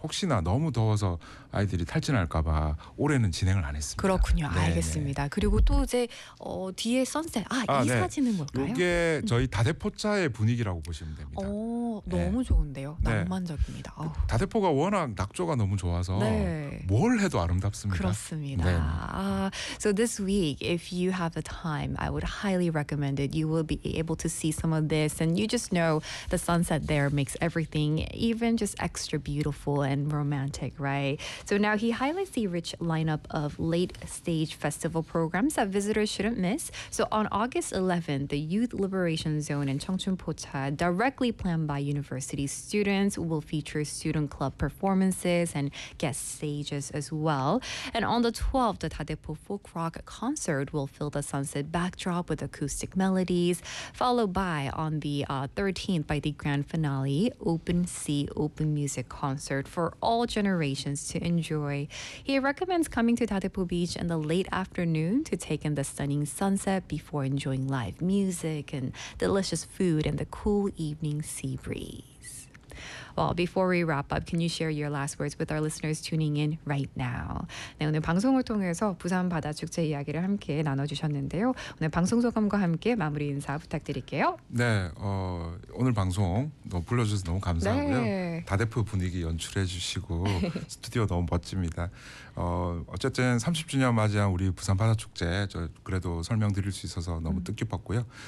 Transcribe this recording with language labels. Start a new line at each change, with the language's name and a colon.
Korean: 혹시나 너무 더워서 아이들이 탈진할까봐 올해는 진행을 안 했습니다. 그렇군요. 네. 알겠습니다. 그리고 또 이제 뒤에 선셋. 아, 이 네. 사진은 뭘까요? 이게 저희 다대포차의 분위기라고 보시면 됩니다. 너무 네. 좋은데요. 네. 낭만적입니다. 다대포가 워낙 낙조가 너무 좋아서 네. 뭘 해도 아름답습니다. 그렇습니다. 네.
English: So this week, if you have the time, I would highly recommend it. You will be able to see some of this. And you just know the sunset there makes everything even just extra beautiful and romantic, right? So now he highlights the rich lineup of late stage festival programs that visitors shouldn't miss. So on August 11th, the Youth Liberation Zone in Cheongchunpocha, directly planned by university students, will feature student club performances and guest stages as well. And on the 12th, the Tadepo folk rock concert will fill the sunset backdrop with acoustic melodies, followed by on the 13th by the grand finale open sea open music concert for all generations to enjoy. He recommends coming to Tadepo Beach in the late afternoon to take in the stunning sunset before enjoying live music and delicious food and the cool evening sea breeze. Well, before we wrap up, can you share your last words with our listeners tuning in right now?
Korean: 네, 오늘 방송을 통해서 부산 바다 축제 이야기를 함께 나눠주셨는데요. 오늘 방송 소감과 함께 마무리 인사 부탁드릴게요. 네, 오늘 방송 너무 불러주셔서 너무 감사하고요. 네. 다대포 분위기 연출해 주시고 스튜디오 너무 멋집니다. 어쨌든 30주년 맞이한 우리 부산 바다 축제 저 그래도 설명드릴 수 있어서 너무 뜻깊었고요.